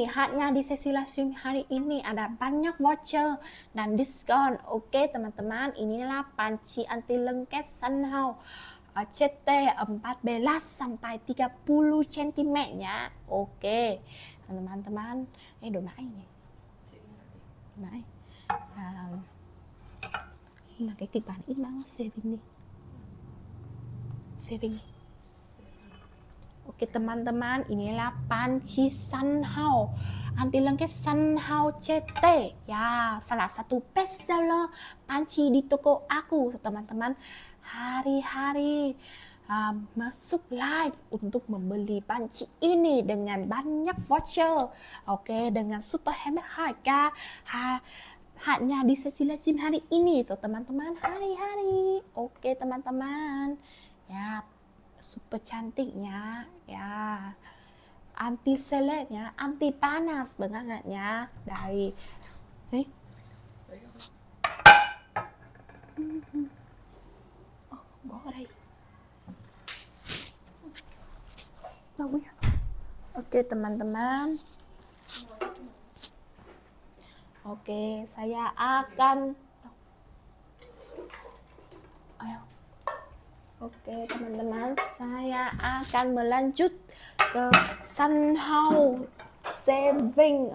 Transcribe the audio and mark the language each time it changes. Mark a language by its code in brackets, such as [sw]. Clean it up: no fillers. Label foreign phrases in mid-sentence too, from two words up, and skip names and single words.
[id] Hanya di sesi [en] live stream [id] hari ini ada banyak voucher dan diskon. Oke teman-teman, inilah panci anti lengket Sunhouse CT 14 sampai 30 cm ya. Oke teman-teman, [vi] đồ mãi nhỉ, mãi mà cái kịch bản ít máu saving đi. [id] Oke teman-teman, inilah panci Sunhouse anti lengket Sunhouse CT ya, salah satu [en] best seller [id] panci di toko aku teman-teman. Hari-hari masuk live untuk membeli panci ini dengan banyak voucher. Oke, dengan super hemat harga hanya di sesi [en] live stream [id] hari ini. So teman-teman, hari-hari. Oke teman-teman. Ya, super cantiknya. Ya. Anti seletnya, anti panas bangetnya dari [vi] có ở đây. [id] Oke teman-teman. Oke, saya akan Oke teman-teman, saya akan melanjut ke Sunhouse Saving.